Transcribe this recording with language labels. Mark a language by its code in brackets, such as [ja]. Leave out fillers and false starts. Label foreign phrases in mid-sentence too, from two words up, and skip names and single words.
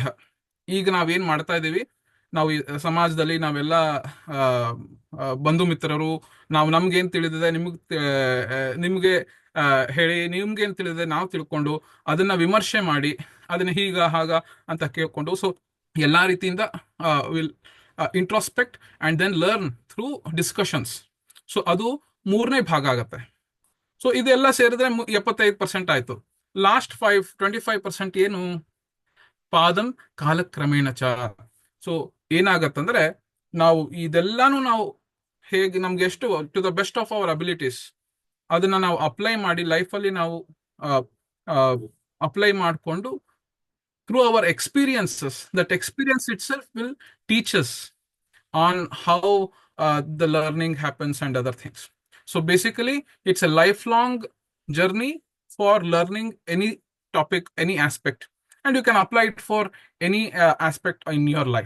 [kn] ಈಗ ನಾವೇನ್ ಮಾಡ್ತಾ ಇದ್ದೀವಿ, ನಾವು ಈ ಸಮಾಜದಲ್ಲಿ ನಾವೆಲ್ಲ ಬಂಧು ಮಿತ್ರರು, ನಾವು ನಮ್ಗೇನ್ ತಿಳಿದಿದೆ ನಿಮ್ಗೆ ಹೇಳಿ, ನಿಮ್ಗೇನ್ ತಿಳಿದಿದೆ ನಾವು ತಿಳ್ಕೊಂಡು ಅದನ್ನ ವಿಮರ್ಶೆ ಮಾಡಿ ಅದನ್ನ ಹೀಗ ಹಾಗ ಅಂತ ಕೇಳ್ಕೊಂಡು, ಸೊ ಎಲ್ಲಾ ರೀತಿಯಿಂದ [en] will introspect and then learn through discussions. [kn] ಸೊ ಅದು ಮೂರನೇ ಭಾಗ ಆಗತ್ತೆ. ಸೊ ಇದೆಲ್ಲ ಸೇರಿದ್ರೆ 75% ಆಯ್ತು. ಲಾಸ್ಟ್ 25% ಏನು, [sa] ಪಾದಂ ಕಾಲಕ್ರಮೇಣ ಚ. [kn] ಸೊ ಏನಾಗತ್ತಂದ್ರೆ ನಾವು ಇದೆಲ್ಲಾನು ನಾವು ಹೇಗೆ ನಮ್ಗೆ ಎಷ್ಟು [en] to the best of our abilities [kn] ಅದನ್ನ ನಾವು ಅಪ್ಲೈ ಮಾಡಿ ಲೈಫಲ್ಲಿ ನಾವು ಅಪ್ಲೈ ಮಾಡಿಕೊಂಡು [en] through our experiences, that experience itself will teach us on how the learning happens and other things. So basically, it's a lifelong journey for learning any topic, any aspect, and you can apply it for any aspect in your life.